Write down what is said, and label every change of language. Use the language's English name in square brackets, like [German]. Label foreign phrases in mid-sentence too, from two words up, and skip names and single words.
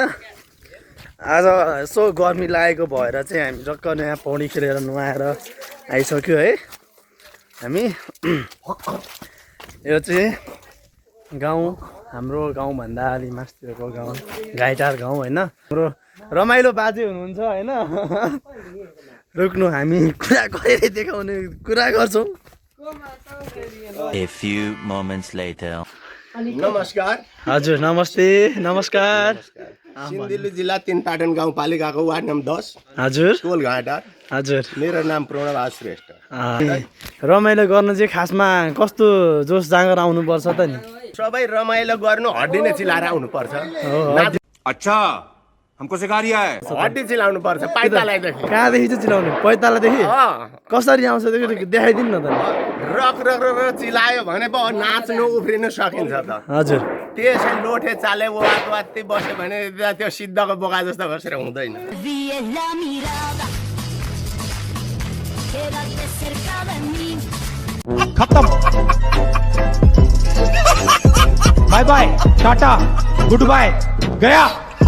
[Nepali] आज यसो गर्मी लागेको भएर चाहिँ हामी टक्क यहाँ पौडी खेलेर नुहाएर आइसक्यो है हामी। यो चाहिँ गाउँ हाम्रो गाउँभन्दा अलि मास्तिरको गाउँ गाईटार गाउँ होइन। हाम्रो रमाइलो बाजे हुनुहुन्छ होइन। रुक्नु हामी कुरा गरेर देखाउने कुरा गर्छौँ। [English] A few moments later. [Nepali] नमस्कार। हजुर नमस्ते नमस्कार। सिन्धुली जिल्ला तीनपाटन गाउँपालिकाको वार्ड नम्बर 10 हजुर टोलघाटा। हजुर मेरो नाम प्रणव श्रेष्ठ। रमाइलो गर्नु चाहिँ खासमा कस्तो जोस जाँगर आउनुपर्छ त नि। सबै रमाइलो गर्नु हड्डी नै चिलाएर आउनु पर्छ। [Hindi] अच्छा हमको सिखा रिया है। [Nepali] हड्डी चिलाउनु पर्छ पाइतालादेखि। कहाँदेखि चाहिँ चिलाउने पैतालादेखि कसरी आउँछ देखाइदिनु न त। रक रक रक चिलायो भने पो नाच्नु उफ्रिनु सकिन्छ त। हजुर त्यसै लोठे चाले वात्ती बस्यो भने त्यो सिद्धको बोका जस्तो बसेर हुँदैन। [Hindi] खत्म [English] bye bye tata good bye [Hindi] गया।